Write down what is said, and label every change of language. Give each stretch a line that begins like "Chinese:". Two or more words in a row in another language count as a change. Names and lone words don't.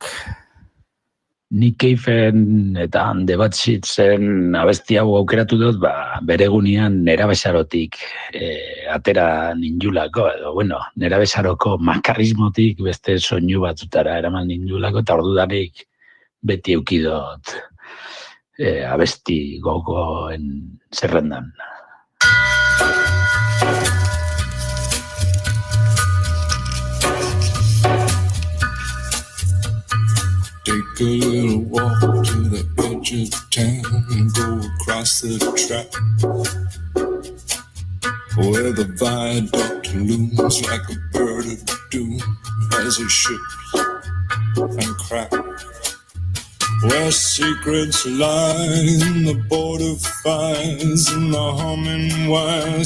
Basque: Nik Cave-en eta The Bad Seeds-en abesti hau aukeratu dut, beregunian nerabezarotik atera ninjulako, edo, nerabezaroko makarrismotik beste soinu batzutara eraman ninjulako, eta ordudanik beti eukidot abesti gogoen zerrendan.
English: Take a little walk to the edge of town and go across the track where the viaduct looms like a bird of doom as it ships and cracks, where secrets lie in the border fires and the humming wires.